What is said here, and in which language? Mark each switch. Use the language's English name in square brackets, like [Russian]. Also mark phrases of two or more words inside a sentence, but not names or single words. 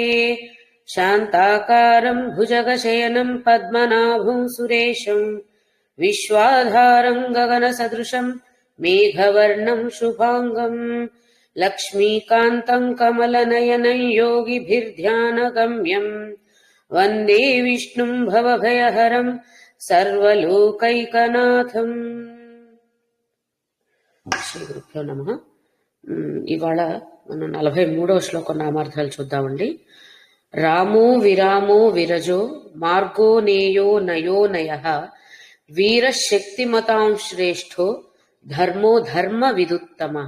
[Sanskrit] शान्ताकारं भुजगशयनं पद्मनाभं सुरेशं विश्वाधारं गगनसदृशं मेघवर्णं शुभांगं लक्ष्मीकान्तं कमलनयनं योगिभिर्ध्यानगम्यम् वन्दे विष्णुं भवभयहरं సర్వలోకైకనాథం. శ్రీ గురుభ్యో నమః. [Telugu] ఇవాళ మనం 43వ శ్లోకం నామార్థాలు చూద్దామండి. [Sanskrit] రామో విరామో విరజో మార్గో నేయో నయో నయః వీరశక్తిమతాం శ్రేష్ఠో ధర్మో ధర్మ విదుత్తమః.